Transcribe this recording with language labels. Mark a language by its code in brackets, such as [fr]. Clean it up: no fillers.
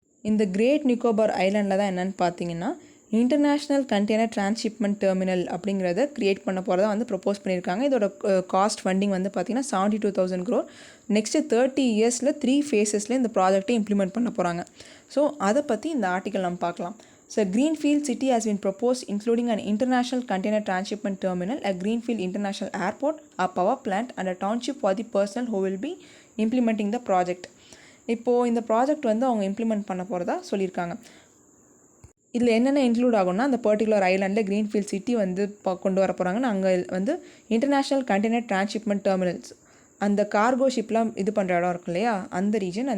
[ta] இந்த கிரேட் நிக்கோபார் ஐலாண்டில் தான் என்னென்னு பார்த்தீங்கன்னா இன்டர்நேஷ்னல் கண்டெய்னர் டிரான்ஸ்ஷிப்மெண்ட் டெர்மினல் அப்படிங்கிறத க்ரியேட் பண்ண போகிறதா வந்து ப்ரொப்போஸ் பண்ணியிருக்காங்க. இதோட காஸ்ட் ஃபண்டிங் வந்து பார்த்திங்கன்னா 72,000 crore. நெக்ஸ்ட்டு 30 இயர்ஸில் 3 phases இந்த ப்ராஜெக்டை இம்ப்ளிமெண்ட் பண்ண போகிறாங்க. ஸோ அதை பற்றி இந்த ஆர்டிக்கல் நம்ம பார்க்கலாம். [en] So, Greenfield City has been proposed including an international container transshipment terminal, a Greenfield International Airport, a power plant and a township for the personnel who will be implementing the project. [ta] இப்போது இந்த project வந்து அவங்க implement பண்ண போகிறதா சொல்லியிருக்காங்க. இதில் என்னென்ன include ஆகும்னா, அந்த பர்டிகுலர் ஐலாண்டில் க்ரீன்ஃபீல்ட் சிட்டி வந்து கொண்டு வர போகிறாங்கன்னு அங்கே வந்து இன்டர்நேஷ்னல் கண்டெய்னர் டிரான்ஸ்ஷிப்மெண்ட் டெர்மினல்ஸ், அந்த கார்கோ ஷிப்லாம் இது பண்ணுற இடம் இருக்கும் இல்லையா, அந்த ரீஜன்.